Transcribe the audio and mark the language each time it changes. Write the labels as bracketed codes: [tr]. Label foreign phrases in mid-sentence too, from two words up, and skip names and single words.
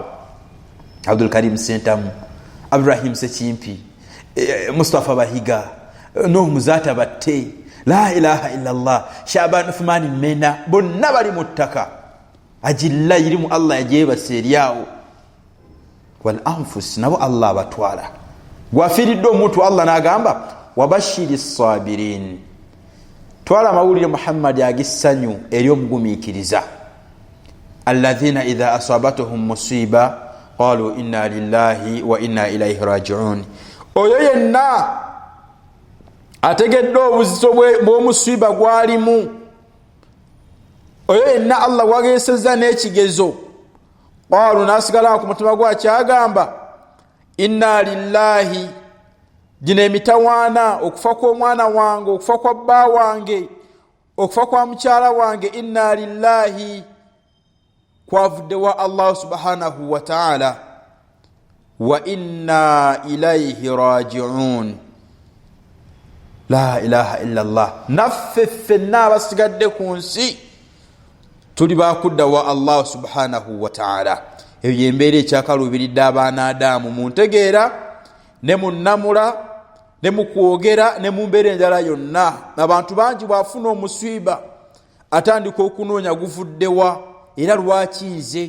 [lg] Abdul Karim Sentamu, Ibrahim Sekimpi, Mustafa Bahiga, Nuh Muzata Batte, [ar] لا إله إلا الله, [lg] Shaban Uthmani Mena, bonna bali mu ttaka. Ajilla irimu Allah yagyebase eryawo. [ar] والأنفس, [lg] nabo Allah abatwala. Gwafiiridde omuntu Allah n'agamba [ar] وبشر الصابرين. [lg] Twala mawulire Muhammad agissanyu eri omugumiikiriza. [ar] الذين إذا أصابتهم مصيبة قالوا إنا لله وإنا إليه راجعون. [lg] Oyo yenna ategedde obuzizo bw'omusiba gwalimu, oyo yenna Allah wageesezza n'ekigezo, qalu nasigala ku mutima gwakyagamba [ar] إنا لله, [lg] gino emitawaana, okufa kw'omwana wange, okufa kwa bba wange, okufa kwa mukyala wange, [ar] إنا لله [lg] kwavudde wa Allah [ar] سبحانه وتعالى وإنا إليه راجعون. لا إله إلا الله. [lg] Naffe ffenna abasigadde ku nsi tuli bakudda wa Allah [ar] سبحانه وتعالى. [lg] Eyo yembeera ekyakaluubiridde abaana Adamu mu ntegeera ne mu nnamula ne mu kwogera ne mu mbeera endala yonna. Abantu bangi bw'afuna omusiba atandika okunoonya guvuddewa era lwaki nze.